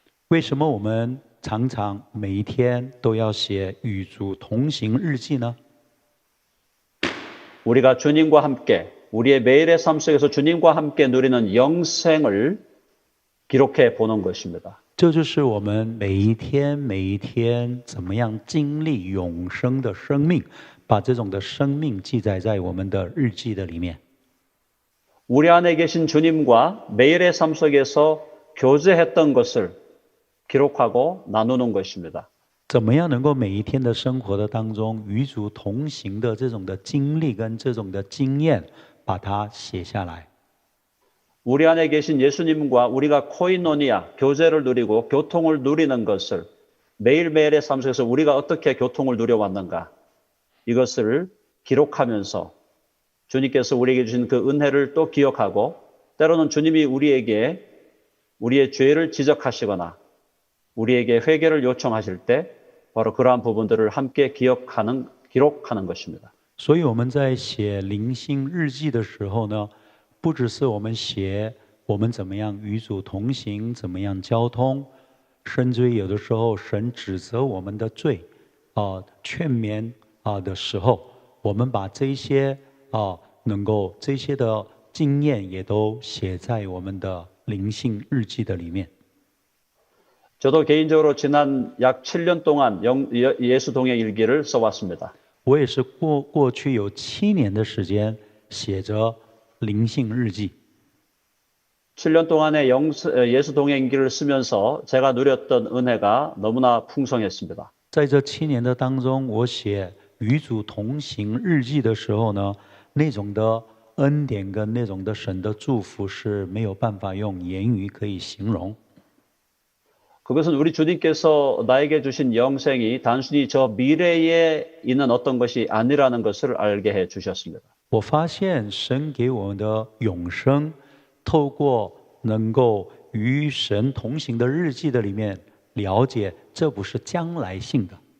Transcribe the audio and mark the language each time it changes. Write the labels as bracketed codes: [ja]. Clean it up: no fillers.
[zh] 为什么我们常常每一天都要写与主同行日记呢？ [ko] 우리가 주님과 함께 우리의 매일의 삶 속에서 주님과 함께 누리는 영생을 기록해 보는 것입니다. [zh] 这就是我们每一天怎么样经历永生的生命，把这种的生命记载在我们的日记的里面。 [ko] 우리 안에 계신 주님과 매일의 삶 속에서 교제했던 것을 기록하고 나누는 것입니다. [zh] 怎么样能够每一天的生活的当中与主同行的这种的经历跟这种的经验，把它写下来。 [ko] 우리 안에 계신 예수님과 우리가 코이노니아, 교제를 누리고 교통을 누리는 것을 매일매일의 삶 속에서 우리가 어떻게 교통을 누려왔는가 이것을 기록하면서 주님께서 우리에게 주신 그 은혜를 또 기억하고 때로는 주님이 우리에게 우리의 죄를 지적하시거나 우리에게 회개를 요청하실 때 바로 그러한 부분들을 함께 기록하는 것입니다. [zh] 所以我们在写灵性日记的时候呢，不只是我们写我们怎么样与主同行，怎么样交通，甚至于有的时候神指责我们的罪，劝勉的时候，我们把这些能够这些的经验也都写在我们的灵性日记的里面。 [ko] 저도 개인적으로 지난 약 7년 동안 예수 동행 일기를 써왔습니다. [zh] 我也是过去有7年的时间写着灵性日记。 [ko] 7년 동안의 예수 동행 일기를 쓰면서 제가 누렸던 은혜가 너무나 풍성했습니다. [zh] 在这7年的当中，我写与主同行日记的时候呢，那种的恩典跟那种的神的祝福是没有办法用言语可以形容。 [ko] 그것은 우리 주님께서 나에게 주신 영생이 단순히 저 미래에 있는 어떤 것이 아니라는 것을 알게 해 주셨습니다. [zh] 我发现神给我们的永生，透过能够与神同行的日记的里面了解，这不是将来性的。